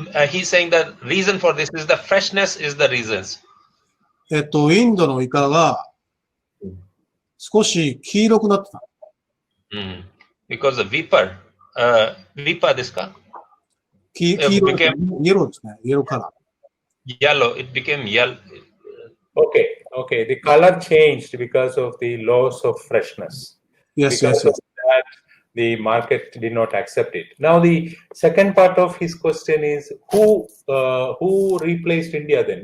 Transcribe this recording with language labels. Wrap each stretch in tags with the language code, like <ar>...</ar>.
<en>He's saying that reason for this is the freshness is the reasons.</en> <ja>インドのイカが少し黄色くなってた。</ja> <en>Because the viper</en> <ja>ですか？黄色、イエローですね。イエローカラー。</ja> <en>Yellow, it became yellow. Okay. The color changed because of the loss of freshness. Yes. Of that, the market did not accept it. Now, the second part of his question is who replaced India then?</en>